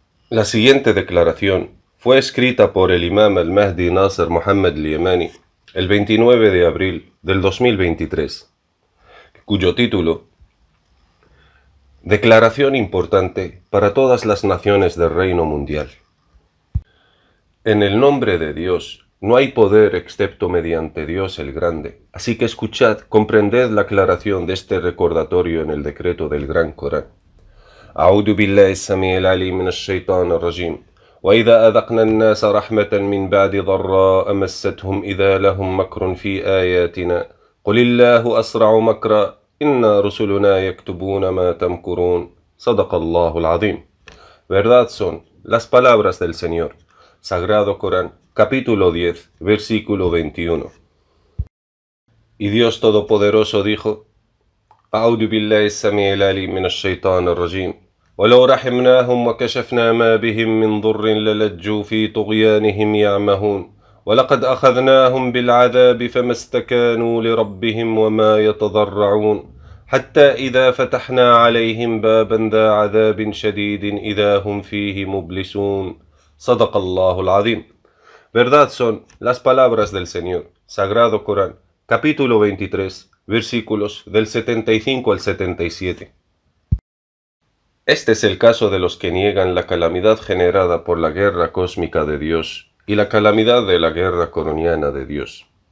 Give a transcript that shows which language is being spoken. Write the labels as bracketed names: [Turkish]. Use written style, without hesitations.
[Spanish] La siguiente declaración fue escrita por el Imam al-Mahdi Nasr Muhammad al-Yamani el 29 de abril del 2023, cuyo título: Declaración importante para todas las naciones del reino mundial. En el nombre de Dios, no hay poder excepto mediante Dios el Grande. Así que escuchad, comprended la aclaración de este recordatorio en el decreto del Gran Corán. [Arabic] أعوذ بالله السميع العليم من الشيطان الرجيم وإذا أذقنا الناس رحمة من بعد ضراء مستهم إذا لهم مكر في آياتنا قل الله أسرع مكرا إن رسلنا يكتبون ما تمكرون صدق الله العظيم. [Spanish] Verdad son las palabras del Señor. Sagrado Corán, capítulo 10, versículo 21. Y Dios Todopoderoso dijo: [Arabic] أعوذ بالله السميع العليم من الشيطان الرجيم ولو رحمناهم وكشفنا ما بهم من ضر للجوا في طغيانهم يعمهون ولقد أخذناهم بالعذاب فما استكانوا لربهم وما يتضرعون حتى إذا فتحنا عليهم بابا ذا عذاب شديد إذا هم فيه مبلسون صدق الله العظيم. [Spanish] Verdad son las palabras del Señor. Sagrado Corán, capítulo 23, versículos del 75 al 77. Este es el caso de los que niegan la calamidad generada por la guerra cósmica de Dios y la calamidad de la guerra coroniana de Dios.